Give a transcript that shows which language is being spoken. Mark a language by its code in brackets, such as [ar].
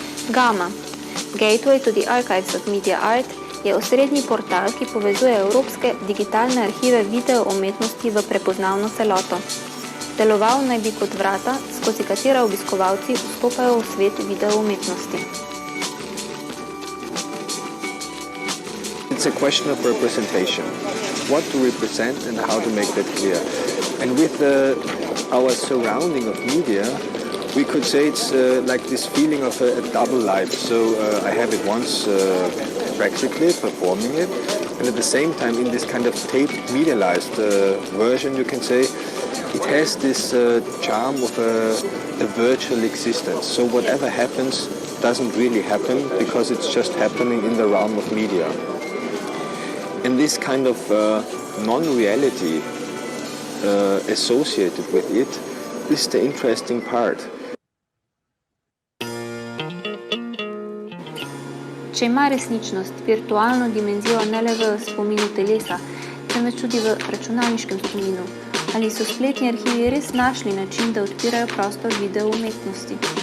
[sl] Gama, Gateway to the Archives of Media Art, je osrednji portal, ki povezuje evropske digitalne arhive video umetnosti v prepoznavno celoto. Deloval naj bi kot vrata, skozi katera obiskovalci vstopajo v svet video umetnosti. [en] It's a question of representation. What to represent and how to make that clear. And with our surrounding of media, we could say it's like this feeling of a double life. So I have it once practically performing it, and at the same time in this kind of taped medialized version, you can say, it has this charm of a virtual existence. So whatever happens doesn't really happen because it's just happening in the realm of media. And this kind of non-reality associated with it, this is the interesting part. [sl] Če ima resničnost virtualno dimenzijo ne le v spominu telesa, temveč tudi v računalniškem spominu, ali so spletni arhivi res našli način, da odpirajo prostor video umetnosti?